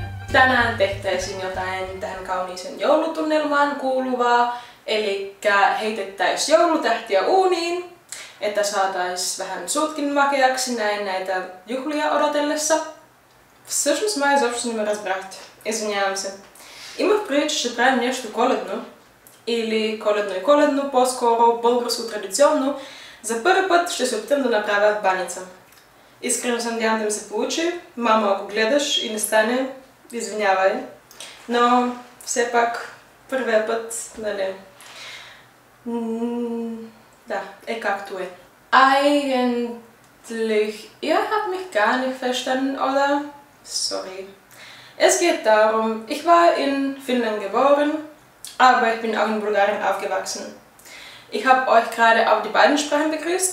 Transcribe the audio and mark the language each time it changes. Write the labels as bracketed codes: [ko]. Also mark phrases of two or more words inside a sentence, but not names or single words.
[fi] Tänään tehtäisiin jotain tähän kauniiseen joulutunnelmaan kuuluvaa, eli heitettäisiin joulutähtiä uuniin, että saataisiin vähän suutkin makeaksi näitä juhlia odotellessa. [bg] Всъщност май изобщо не ме разбрахте. Извинявам се. Имах предвид, че ще правим нещо коледно, или коледно и коледно, по-скоро българско традиционно. За първи път ще се опитам да направя баница. Искрено се надявам да ми се получи. Мамо, ако гледаш и не стане, извинявай. Но все пак първия път, нали, да, както е. [de] Eigentlich, ihr habt mich gar nicht verstanden, oder? Sorry. Es geht darum, ich war in Finnland geboren, aber ich bin auch in Bulgarien aufgewachsen. Ich habe euch gerade auf die beiden Sprachen begrüßt.